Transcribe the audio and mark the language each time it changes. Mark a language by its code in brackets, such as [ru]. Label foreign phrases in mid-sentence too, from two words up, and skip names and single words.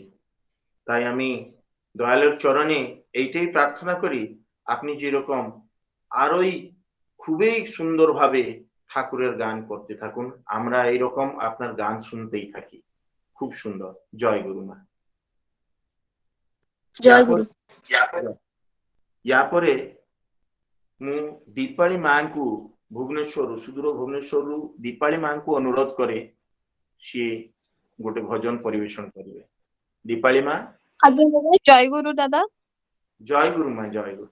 [bn] তাই আমি দয়ালের চরণে এইটাই প্রার্থনা করি, আপনি যেরকম আরোই খুবই সুন্দরভাবে ঠাকুরের গান করতে থাকুন, আমরা এইরকম আপনার গান শুনতেই থাকি। খুব সুন্দর। জয় গুরু মা। জয় গুরু। [or] ୟାପରେ ମୁଁ ଦୀପାଳି ମାଙ୍କୁ ଭୁବନେଶ୍ୱରରୁ, ସୁଦୂର ଭୁବନେଶ୍ୱରରୁ ଦୀପାଳି ମାଙ୍କୁ ଅନୁରୋଧ କରେ ସିଏ ଗୋଟେ ଭଜନ ପରିବେଷଣ କରିବେ। ଦୀପାଳି ମା। ଆଜ୍ଞା ଦାଦା, ଜୟ ଗୁରୁ ଦାଦା। ଜୟ ଗୁରୁ ମା, ଜୟ ଗୁରୁ।